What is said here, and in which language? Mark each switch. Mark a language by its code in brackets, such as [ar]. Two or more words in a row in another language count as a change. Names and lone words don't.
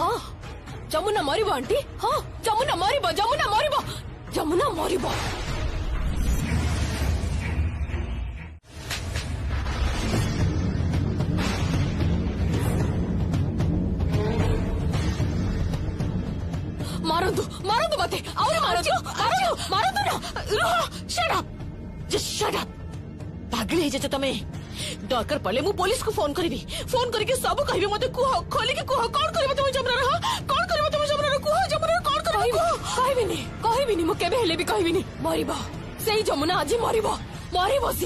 [or] ହଁ, ଯମୁନା ମରିବ ଆଣ୍ଟି। ହଁ, ଯମୁନା ମରିବ, ଯମୁନା ମରିବ, ଯମୁନା ମରିବ। ମାରନ୍ତୁ, ମାରନ୍ତୁ ମତେ, ଆହୁରି ମାରନ୍ତୁ, ମାରନ୍ତୁ, ମାରନ୍ତୁ ନା। [en] Shut up! Just shut up! [or] ପାଗଳ ହେଇଯାଇଛ ତମେ। ଦରକାର ପଡିଲେ ମୁଁ ପୋଲିସକୁ ଫୋନ କରିବି, ଫୋନ କରିକି ସବୁ କହିବି। ମତେ କୁହ, ଖୋଲିକି କୁହ, କଣ କରିବ ତମେ ଯମୁନାର? ହଁ, କଣ କରିବ ତମେ ଯମୁନାର? କୁହ, ଯମୁନାର କଣ କରିବ? କହିବିନି, କହିବିନି, ମୁଁ କେବେ ହେଲେ ବି କହିବିନି। ମରିବ, ସେଇ ଯମୁନା ଆଜି ମରିବ, ମରିବ ସିଏ।